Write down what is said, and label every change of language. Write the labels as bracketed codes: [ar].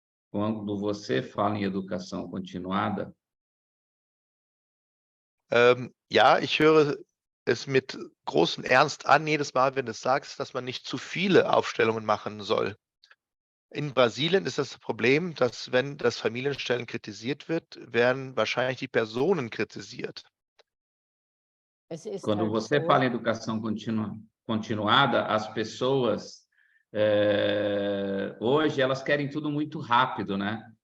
[pt] Quando você fala em educação continuada... [de] Ja, ich höre es mit großem Ernst an, jedes Mal, wenn du sagst, dass man nicht zu viele Aufstellungen machen soll. In Brasilien ist das Problem, dass wenn das Familienstellen kritisiert wird, werden wahrscheinlich die Personen kritisiert. [pt] Quando você fala em educação continuada, as pessoas hoje elas querem tudo muito rápido, né?